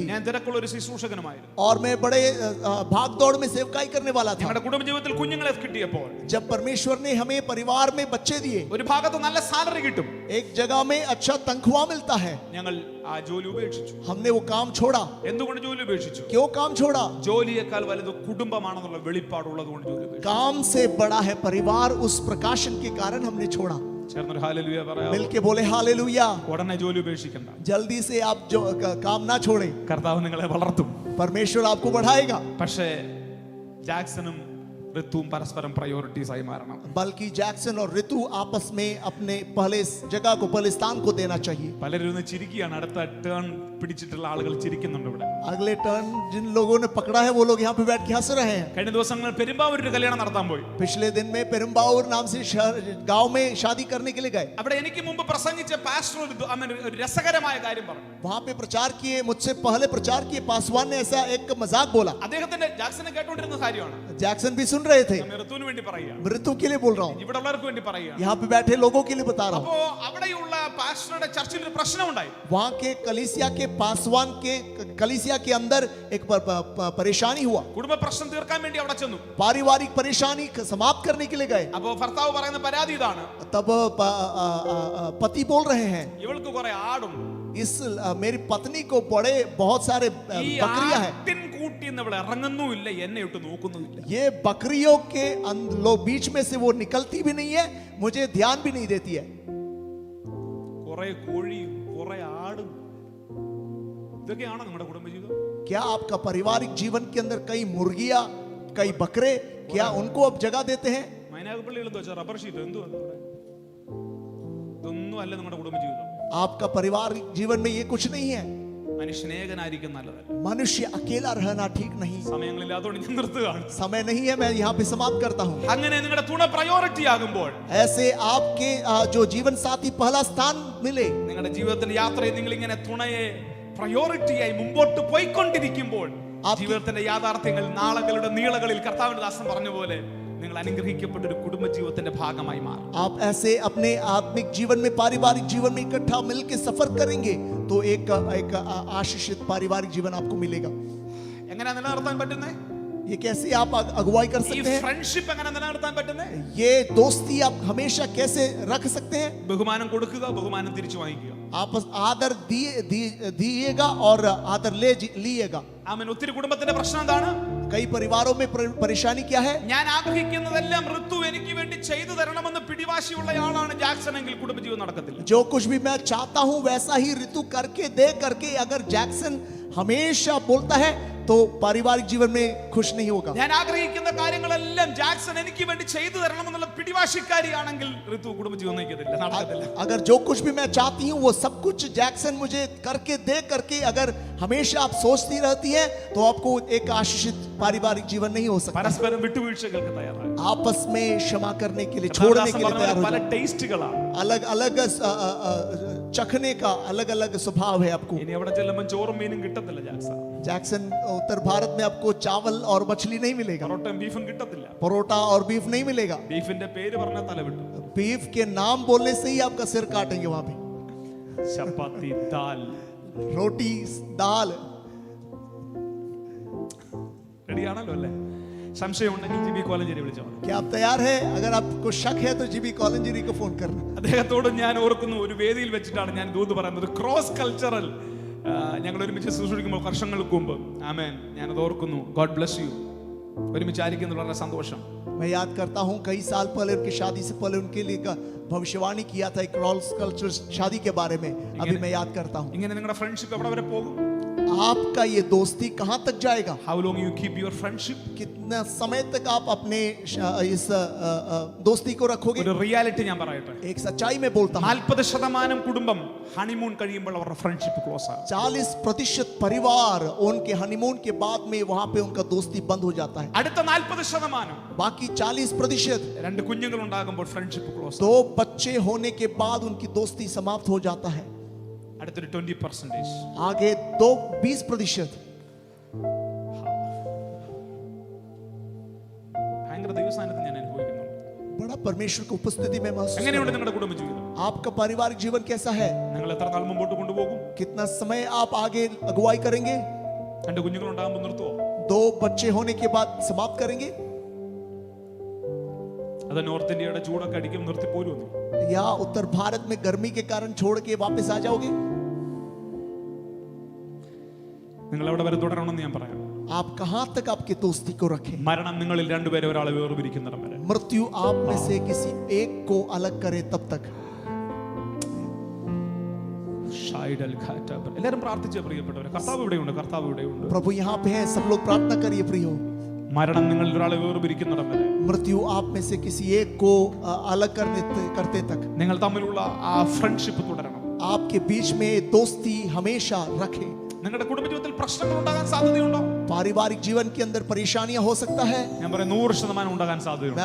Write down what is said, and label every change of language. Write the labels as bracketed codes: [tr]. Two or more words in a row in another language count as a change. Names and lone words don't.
[ml] ഞാൻ തിരക്കുള്ള ഒരു ശുശ്രൂഷകനുമായിരുന്നു. [hi] और मैं बड़े भाग दौड़ में सेवकाई करने वाला था. [ml] ഞങ്ങളുടെ കുടുംബ ജീവിതത്തിൽ കുഞ്ഞുങ്ങളെ കിട്ടിയപ്പോൾ [hi] जब परमेश्वर ने हमें परिवार में बच्चे दिए, [ml] ഒരു ഭാഗത്ത് നല്ല സാലറി കിട്ടും. [hi] एक जगह में अच्छा तनख्वाह मिलता है. [ml] ഞങ്ങൾ ആ ജോലി ഉപേക്ഷിച്ചു. [hi] हमने वो काम छोड़ा. [ml] എന്തുകൊണ്ട് ജോലി ഉപേക്ഷിച്ചു? [hi] क्यों काम छोड़ा? [ml] ജോലിയേക്കാൾ വലുത് കുടുംബമാണെന്നുള്ള വെളിപ്പാടുള്ളത് കൊണ്ട് ജോലി ഉപേക്ഷിച്ചു. [hi] काम से बड़ा है परिवार. उस प्रकाशन के कारण हमने छोड़ा. [ml] ചേർന്നൊരു ഹല്ലേലൂയ പറയാമോ? [hi] मिलके बोले हालेलुया. [ml] ഉടനെ ജോലി ഉപേക്ഷിക്കണ്ട. [hi] जल्दी से आप जो काम ना छोड़े. [ml] കർത്താവ് നിങ്ങളെ വളർത്തും. [hi] परमेश्वर आपको बढ़ाएगा. [ml] പക്ഷേ ജാക്സണും ഋത്തുവും പരസ്പരം പ്രയോറിറ്റീസ് ആയി മാറണം. [hi] बल्कि जैक्सन और ऋतु आपस में अपने पहले जगह को, पहले स्थान को देना चाहिए. [ml] പലരും ഇന്ന് ചിരിക്കുകയാണ്. അടുത്ത ടേൺ പിടിച്ചിട്ടുള്ള ആളുകൾ ചിരിക്കുന്നുണ്ട് ഇവിടെ. [hi] अगले टर्न जिन लोगों ने पकड़ा है वो लोग यहाँ पे बैठ के हंस रहे हैं. [ml] കഴിഞ്ഞ ദിവസങ്ങളിൽ പെരുമ്പാവൂർ ഒരു കല്യാണം നടത്താൻ പോയി. [hi] पिछले दिन में पेरुम्बावूर नाम से गांव में शादी करने के लिए गए. [ml] അവിടെ എനിക്ക് മുമ്പ് പ്രസംഗിച്ച പാസ്റ്റർ ഒരു രസകരമായ കാര്യം പറഞ്ഞു. [hi] वहां पे प्रचार किए, मुझसे पहले प्रचार किए पासवान ने ऐसा एक मजाक बोला. [ml] അദ്ദേഹത്തിന്റെ ജാക്സനെ കേട്ടുകൊണ്ടിരുന്ന കാര്യമാണ്. [hi] जैक्सन भी सुन रहे थे. [ml] ഞാൻ ഋതുവിന് വേണ്ടി പറയുകയാണ്. [hi] ऋतु के लिए बोल रहा हूँ. [ml] ഇവിടെ ഉള്ളവർക്ക് വേണ്ടി പറയുകയാണ്. [hi] यहाँ पे बैठे लोगों के लिए बता रहा हूँ. [ml] അപ്പോ അവിടെയുള്ള പാസ്റ്ററുടെ ചർച്ചിൽ ഒരു പ്രശ്നം ഉണ്ടായി. [hi] वहां के कलीसिया के पासवान के कलीसिया के अंदर एक परेशानी हुआ. [ml] കുടുംബ പ്രശ്നം തീർക്കാൻ വേണ്ടി അവിടെ ചെന്നു. [hi] पारिवारिक परेशानी समाप्त करने के लिए गए. [ml] അപ്പോ ഭർത്താവ് പറയുന്ന പരാതി ഇതാണ്. [hi] तब पति बोल रहे हैं, [ml] ഇവൾക്ക് കുറെ ആടുണ്ട്. [hi] इस मेरी पत्नी को बड़े बहुत सारे [ml] ഈ [hi] बकरियां हैं. [ml] ആട്ടിൻ കൂട്ടിന്ന് ഇവിടെ ഇറങ്ങുന്നുമില്ല, എന്നെ ഇട്ട് നോക്കുന്നുമില്ല. [hi] ये बकरियों के बीच में से वो निकलती भी नहीं है, मुझे ध्यान भी नहीं देती है. [ml] കുറെ കോഴിയും കുറെ ആടും, ഇതൊക്കെയാണോ നമ്മുടെ കുടുംബജീവിതം? [hi] क्या आपका पारिवारिक जीवन के अंदर कई मुर्गियां, कई बकरे, क्या उनको आप जगह देते हैं? [ml] മൈനാഗപ്പള്ളികൾ എന്താ വെച്ചാൽ റബ്ബർ ഷീറ്റ് എന്തുവാ ഇതൊന്നും അല്ല നമ്മുടെ കുടുംബജീവിതം. [hi] आपका पारिवारिक जीवन में ये कुछ नहीं है. [ml] മനുഷ്യനേകനായിരിക്കും നല്ലതല്ല. [hi] मनुष्य अकेला रहना ठीक नहीं. [ml] സമയങ്ങളിൽ അതുകൊണ്ട് ഞാൻ നിർത്തുകയാണ്. [hi] समय नहीं है, मैं यहाँ पे समाप्त करता हूँ. [ml] അങ്ങനെ നിങ്ങളുടെ തുണ പ്രയോറിറ്റി ആകുമ്പോൾ, [hi] ऐसे आपके जो जीवन साथी पहला स्थान मिले, [ml] നിങ്ങളുടെ ജീവിതത്തിന്റെ യാത്രയിൽ നിങ്ങൾ ഇങ്ങനെ തുണയെ പ്രയോറിറ്റിയായി മുമ്പോട്ട് പോയിക്കൊണ്ടിരിക്കുമ്പോൾ, ജീവിതത്തിന്റെ യാഥാർത്ഥ്യങ്ങൾ നാളകളുടെ നീളകളിൽ കർത്താവിന്റെ ദാസൻ പറഞ്ഞ പോലെ നിങ്ങൾ അനുഗ്രഹിക്കപ്പെട്ട ഒരു കുടുംബജീവിതത്തിന്റെ ഭാഗമായി മാറും. [hi] आप ऐसे अपने आत्मिक जीवन में, पारिवारिक जीवन में इकट्ठा मिलकर सफर करेंगे तो एक आशीषित पारिवारिक जीवन आपको मिलेगा. [ml] എങ്ങനെ നിലനിർത്താൻ പറ്റുന്നേ? [hi] ये कैसे आप अगुवाई कर [ml] ഈ [hi] सकते हैं? [ml] ഫ്രണ്ട്ഷിപ്പ് എങ്ങനെ നിലനിർത്താൻ പറ്റുന്നേ? [hi] ये दोस्ती आप हमेशा कैसे रख सकते हैं? [ml] ബഹുമാനം കൊടുക്കുക, ബഹുമാനം തിരിച്ചു വാങ്ങിക്കുക. [hi] आप आदर दिएगा और आदर लीएगा. [ml] ആമേൻ. ഒത്തിരി കുടുംബത്തിന്റെ പ്രശ്നം എന്താണ്? [hi] कई परिवारों में परेशानी क्या है? [ml] ഞാൻ ആഗ്രഹിക്കുന്നതെല്ലാം ഋതു എനിക്ക് വേണ്ടി ചെയ്തു തരണമെന്ന് പിടിവാശിയുള്ളയാളാണ് ജാക്സൺ എങ്കിൽ കുടുംബജീവിതം നടക്കത്തില്ല. [hi] जो कुछ भी मैं चाहता हूं वैसा ही ऋतु करके दे करके अगर जैक्सन हमेशा बोलता है तो पारिवारिक जीवन में खुश नहीं होगा. [ml] ഞാൻ ആഗ്രഹിക്കുന്ന കാര്യങ്ങളെല്ലാം ജാക്സൺ എനിക്ക് വേണ്ടി ചെയ്തു തരണമെന്നുള്ള പിടിവാശിക്കാരിയാണെങ്കിൽ ഋതു കുടുംബജീവിതം നയിക്കത്തില്ല, നടക്കത്തില്ല. [hi] अगर जो कुछ भी मैं चाहती हूँ वो सब कुछ जैक्सन मुझे करके दे करके अगर हमेशा आप सोचती रहती है तो आपको एक आशीषित पारिवारिक जीवन नहीं हो सकता. [ml] പരസ്പരം വിട്ടുവീഴ്ചകൾക്ക് തയ്യാറാണ്. [hi] आपस में क्षमा करने के लिए, छोड़ने के लिए तैयार हो [ml] പല [hi] जाओ. [ml] ടേസ്റ്റുകളാണ്. [hi] अलग अलग चखने का अलग अलग स्वभाव है आपको. [ml] ഇനി എവിടെ ചെല്ലുമ്പോൾ ചോറും മീനും കിട്ടത്തില്ല ജാക്സൺ. [hi] जैक्सन उत्तर भारत में आपको चावल और मछली नहीं मिलेगा, [ml] പൊറോട്ടയും ബീഫും കിട്ടത്തില്ല. [hi] परोठा और बीफ नहीं मिलेगा. [ml] ബീഫിന്റെ പേര് പറഞ്ഞാൽ തല വിട്ടു. [hi] बीफ के नाम बोलने से ही आपका सिर काटेंगे वहां पे. [ml] ചപ്പാത്തി, ദാൽ, [hi] रोटी, दाल. [ml] റെഡിയാണല്ലോ അല്ലേ? സംശയം ഉണ്ടെങ്കിൽ ജിബി കോലഞ്ചേരി വിളിച്ചോ. [hi] क्या आप तैयार है? अगर आपको शक है तो जीबी कॉलेंजरी को फोन करना. [ml] അദ്ദേഹത്തോട് ഞാൻ ഓർക്കുന്നു, ഒരു വേദിയിൽ വെച്ചിട്ടാണ് ഞാൻ ദൂത് പറയുന്നത്. [en] cross cultural [ml] ഞങ്ങൾ ഒരുമിച്ച് ശുശ്രൂഷിക്കുമ്പോൾ വർഷങ്ങൾക്ക് മുമ്പ്. ആമേൻ. ഞാനത് ഓർക്കുന്നു. [en] God bless you. [ml] ഒരുമിച്ച് ആയിരിക്കുന്നത് വളരെ സന്തോഷം. [hi] मैं याद करता हूँ कई साल पहले उनकी शादी से पहले उनके लिए भविष्यवाणी किया था एक [en] cross culture [hi] शादी के बारे में. अभी मैं याद करता हूँ. [ml] ഇങ്ങനെ നിങ്ങളുടെ ഫ്രണ്ട്ഷിപ്പ് എവിടെ വരെ പോകും? [hi] आपका ये दोस्ती कहां तक जाएगा? [en] How long you keep your friendship? [hi] कितना समय तक आप अपने इस दोस्ती को रखोगे? [ml] ഒരു റിയാലിറ്റി ഞാൻ പറയട്ടെ. [hi] एक सच्चाई में बोलता हूं, [ml] 40% കുടുംബം ഹണിമൂൺ കഴിയുമ്പോൾ അവരുടെ [en] friendship close [ml] ആണ്. [hi] 40% परिवार उनके हनीमून के बाद में वहां पे उनका दोस्ती बंद हो जाता है. [ml] അടുത്ത 40% [hi] बाकी 40% [ml] രണ്ട് കുഞ്ഞുങ്ങൾ ഉണ്ടാകുമ്പോൾ [en] friendship close. [hi] 2 बच्चे होने के बाद उनकी दोस्ती समाप्त हो जाता है. [ml] അടുത്തൊരു 20%. [hi] आगे 20% [ml] ഭയങ്കര ദൈവസാന്നിധ്യം ഞാൻ അനുഭവിക്കുന്നുണ്ട്. [hi] बड़ा परमेश्वर की उपस्थिति में महसूस [ml] എങ്ങനെയുണ്ട് [hi] कर [ml] നിങ്ങളുടെ കുടുംബജീവിതം? [hi] आपका पारिवारिक जीवन कैसा है? [ml] നിങ്ങൾ എത്ര നാൾ മുമ്പോട്ട് കൊണ്ടുപോകും? [hi] कितना समय आप आगे अगुवाई करेंगे? [ml] രണ്ട് കുഞ്ഞുങ്ങൾ ഉണ്ടാകുമ്പോൾ നിർത്തുവോ? [hi] 2 बच्चे होने के बाद समाप्त करेंगे [ml] അത് നോർത്ത് ഇന്ത്യയുടെ ചൂടൊക്കെ അടിക്കും നിർത്തി പോരുമെന്ന്? [hi] या उत्तर भारत में गर्मी के कारण छोड़ के वापस आ जाओगे? [ml] നിങ്ങൾ എവിടെ വരെ തുടരണമെന്ന് ഞാൻ പറയാം. [hi] आप कहां तक आपकी दोस्ती को रखें? [ml] മരണം നിങ്ങളിൽ രണ്ടുപേരെ ഒരാളെ വേർപിരിക്കുന്നിടം വരെ. [hi] मृत्यु आप में से किसी एक को अलग करे तब तक. [ml] എല്ലാവരും പ്രാർത്ഥിച്ച പ്രിയപ്പെട്ടവരെ, കർത്താവ് ഇവിടെയുണ്ട്, കർത്താവ് ഇവിടെയുണ്ട്. [hi] प्रभु यहाँ पे है, सब लोग प्रार्थना करिए प्रियो. [ml] മരണം നിങ്ങളിൽ ഒരാളെ വേർപിരിക്കുന്നിടം വരെ, [hi] मृत्यु आप में से किसी एक को अलग करते तक [ml] നിങ്ങൾ തമ്മിലുള്ള ആ ഫ്രണ്ട്ഷിപ്പ് തുടരണം. [hi] आपके बीच में दोस्ती हमेशा रखें. [ml] നിങ്ങളുടെ കുടുംബജീവിതത്തിൽ പ്രശ്നങ്ങൾ ഉണ്ടാകാൻ സാധ്യതയുണ്ടോ? [hi] पारिवारिक जीवन के अंदर परेशानियां हो सकता है. [ml] ഞാൻ പറയാം 100% ഉണ്ടാകാൻ സാധ്യതയുണ്ട്.